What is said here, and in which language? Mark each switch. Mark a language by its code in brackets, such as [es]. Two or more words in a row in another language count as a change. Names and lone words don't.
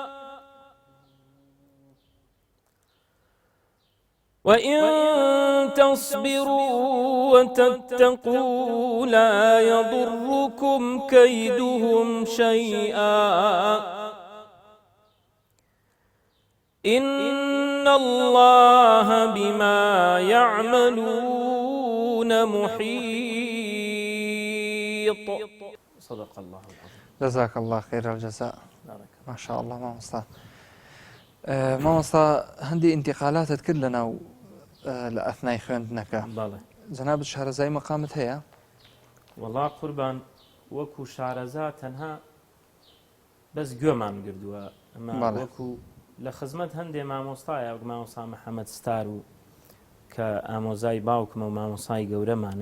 [ar] وإن تصبروا وتتقوا لا يضركم كيدهم شيئا إن الله بما يعملون محيط. صدق الله العظيم. جزاك الله خير الجزاء. ما شاء الله [ckb] مامۆستا هەندی انتقالاتت کرد لەناو لە ئەثنای خوێندنەکە. جەنابەت شارەزای مەقامت هەیە؟ وەڵا قوربان وەکو شارەزا تەنها بەس گوێمان گردووە ئەمە وەکو لە خزمەت هەندێ مامۆستایە مامۆستا محەممەد ستار و کە ئامۆزای باوکمە و مامۆسای گەورەمانە